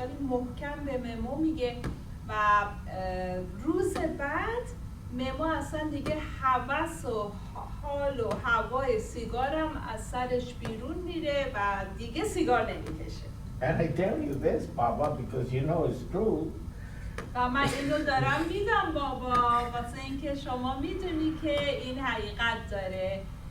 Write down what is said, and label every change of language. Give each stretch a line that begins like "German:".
Persian: خیلی محکم به ممو میگه و روز بعد ممو اصلا دیگه هوس و حال و هوای سیگارم از سرش بیرون میره و دیگه سیگار نمیکشه.
English: And I tell you this, Baba, because you know it's true.
Persian: و من اینو دارم میگم بابا واسه اینکه شما میدونی که این حقیقت داره.